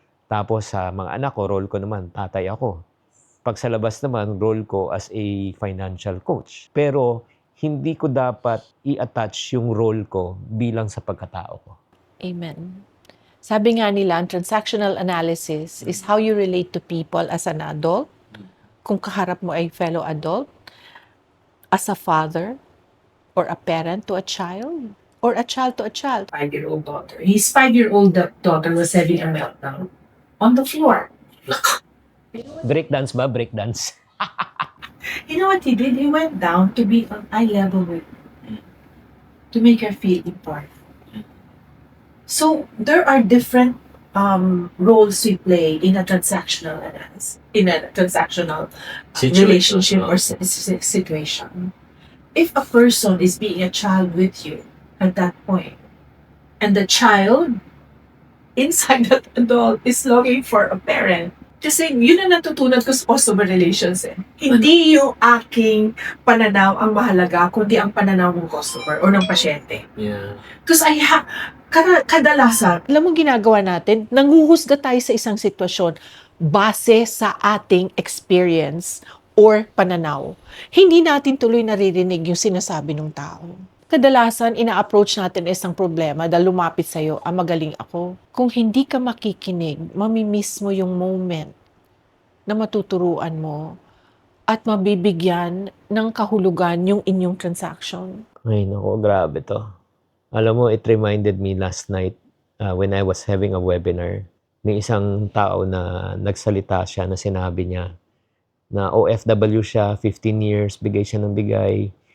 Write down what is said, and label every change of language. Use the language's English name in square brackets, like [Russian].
[Filipino] Tapos sa mga anak ko, role ko naman tatay ako. Pag sa labas naman, role ko [English] as a financial coach. [Filipino] Pero hindi ko dapat i-attach yung role ko bilang sa pagkatao ko. [English] Amen. [Filipino] Sabi nga nila, ang [English] transactional analysis is how you relate to people as an adult, [Filipino] kung kaharap mo ay [English] fellow adult, as a father, or a parent to a child, or a child to a child. 5-year-old daughter. His 5-year-old daughter was having a meltdown on the floor. Breakdance ba? Breakdance. You know what he did? He went down to be on eye level with her, to make her feel important. So there are different roles we play in a transactional analysis, in a transactional relationship or situation. If a person is being a child with you at that point, and the child inside that adult is looking for a parent, [Filipino] kasi yun ang natutunan ko sa customer relations eh. Hindi yung aking pananaw ang mahalaga, kundi ang pananaw ng customer o ng pasyente. [English] Yeah. Because kadalasan, [Filipino] Alam mo ginagawa natin, nanghuhusga tayo sa isang sitwasyon base sa ating experience or pananaw. Hindi natin tuloy naririnig yung sinasabi ng tao. Kadalasan, ina-approach natin isang problema dahil lumapit sa'yo, magaling ako. Kung hindi ka makikinig, mamimiss mo yung moment na matuturuan mo at mabibigyan ng kahulugan yung inyong transaction. Ay, naku, grabe to. Alam mo, [English] it reminded me last night when I was having a webinar. [Filipino] May isang tao na nagsalita siya na sinabi niya na OFW siya, 15 years, bigay siya ng bigay.